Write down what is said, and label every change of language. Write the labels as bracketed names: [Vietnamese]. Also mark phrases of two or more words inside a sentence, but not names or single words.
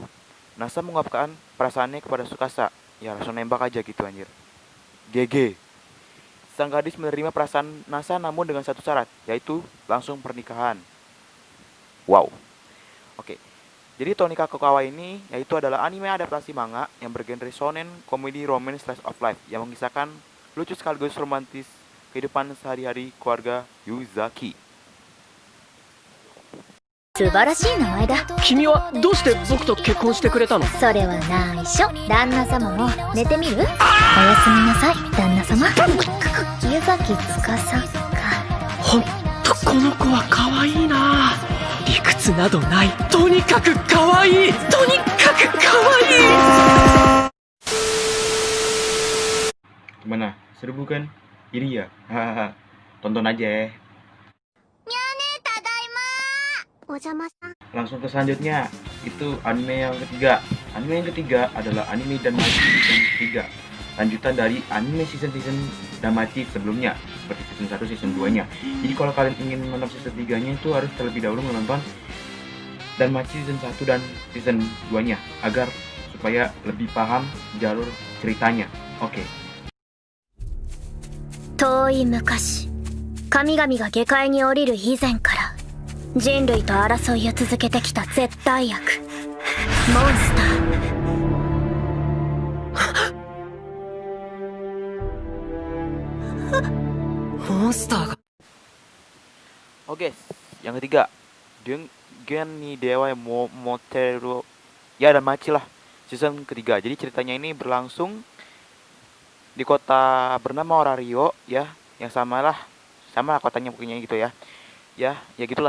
[Indonesian] Nasa mengungkapkan perasaannya kepada Tsukasa, ya langsung nembak aja gitu anjir. GG. Sang gadis menerima perasaan Nasa namun dengan satu syarat, yaitu langsung pernikahan. Wow. Oke. Jadi Tonikaku Kawaii ini yaitu adalah anime adaptasi manga yang bergenre shonen, komedi, romance, [English] slice of life [Indonesian] yang mengisahkan lucu sekaligus romantis kehidupan sehari-hari keluarga Yuzaki. [Japanese] 素晴らしい名前だ。君はどうして僕と結婚してくれたの？それは内緒。旦那様も寝てみる？おやすみなさい、旦那様。湯崎司か。ほんとこの子は可愛いな。理屈などない。とにかく可愛い。とにかく可愛い。 [Indonesian] Gimana? Seru bukan? Iri ya? Hahaha. Tonton aja ya. Langsung ke selanjutnya, itu anime yang ketiga. Anime yang ketiga adalah anime Danmachi season 3, lanjutan dari anime season Danmachi sebelumnya, seperti season 1, season 2 nya. Jadi kalau kalian ingin menonton season 3 nya itu harus terlebih dahulu menonton Danmachi season 1 dan season 2 nya, agar supaya lebih paham jalur ceritanya. Oke. [Japanese] 遠い昔、神々が下界に降りる以前から人類と争いを続けてきた絶対悪モンスター。モンスターが [Indonesian] Oke, yang ketiga, Geni Dewa Moteru, ya dan Machi lah, season ketiga. Jadi ceritanya ini berlangsung di kota bernama Orario, ya, yang sama lah kotanya pokoknya gitu ya, ya gitulah.